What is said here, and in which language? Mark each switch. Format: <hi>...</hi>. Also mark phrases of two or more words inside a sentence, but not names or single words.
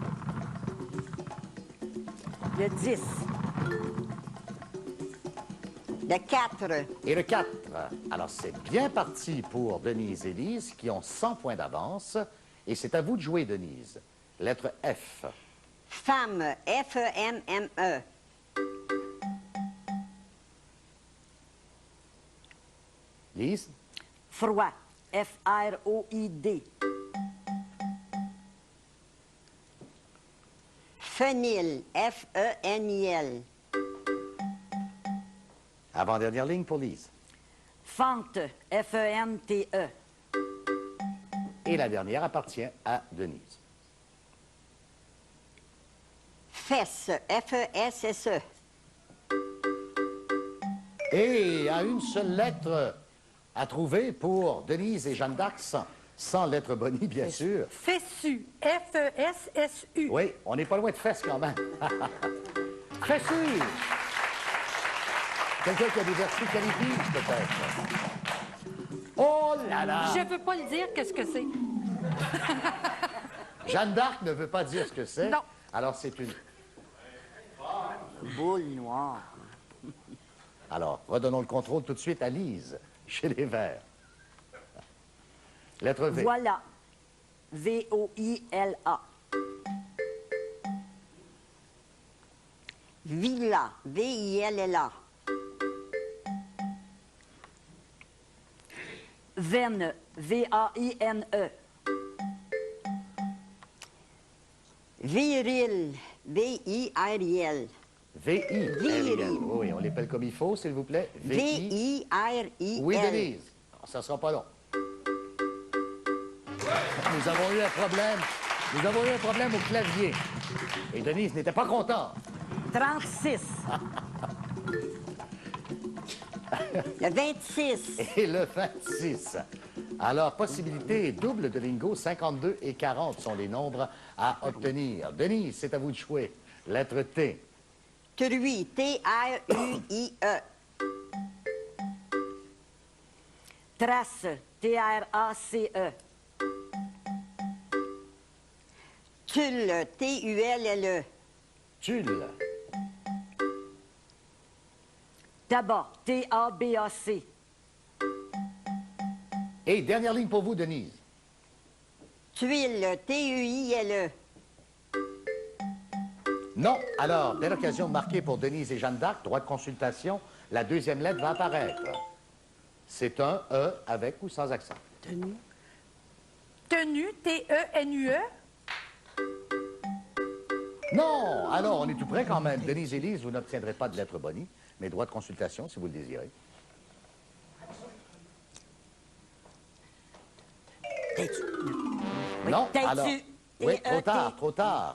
<fr>Le 10. Le 4. Et le 4. Alors, c'est bien parti pour Denise et Lise qui ont 100 points d'avance. Et c'est à vous de jouer, Denise. Lettre F. Femme, F-E-M-M-E. Lise. Froid, F-R-O-I-D. Fenil, F-E-N-I-L. Avant-dernière ligne pour Lise. Fente, F-E-N-T-E. Et la dernière appartient à Denise. Fesse, F-E-S-S-E. Et à une seule lettre à trouver pour Denise et Jeanne d'Arc, sans lettre Bonnie, bien sûr. Fessu. F-E-S-S-U. Oui, on n'est pas loin de fesses quand même. Fessu! Quelqu'un qui a des vertus qualifiées, peut-être. Oh là là! Je veux pas le dire, qu'est-ce que c'est? Jeanne d'Arc ne veut pas dire ce que c'est. Non. Alors, c'est une... Boule noire. Alors, redonnons le contrôle tout de suite à Lise, chez les Verts. Lettre V. Voilà. V-O-I-L-A. Villa, V-I-L-L-A. Veine, V-A-I-N-E. Viril, V-I-R-I-L. V-I-R-I-L. Oui, on l'appelle comme il faut, s'il vous plaît. V-I-R-I-L. Oui, Denise. Ça ne sera pas long. Nous avons eu un problème. Nous avons eu un problème au clavier. Et Denise n'était pas contente. 36. Le 26. Et le 26. Alors, possibilité double de lingo, 52 et 40 sont les nombres à obtenir. Denise, c'est à vous de jouer. Lettre T. Truie, T-R-U-I-E. Trace, T-R-A-C-E. Tulle, T-U-L-L-E. Tulle. Tabac, T-A-B-A-C. Et dernière ligne pour vous, Denise. Tuile, T-U-I-L-E. Non. Alors, belle occasion de marquer pour Denise et Jeanne d'Arc, droit de consultation. La deuxième lettre va apparaître. C'est un E avec ou sans accent. Tenue. Tenue. T-E-N-U-E. Non! Alors, on est tout près quand même. Denise et Lise, vous n'obtiendrez pas de lettre Bonnie, mais droit de consultation si vous le désirez. Non, T'es-tu? alors... Oui, trop tard, trop tard.</fr>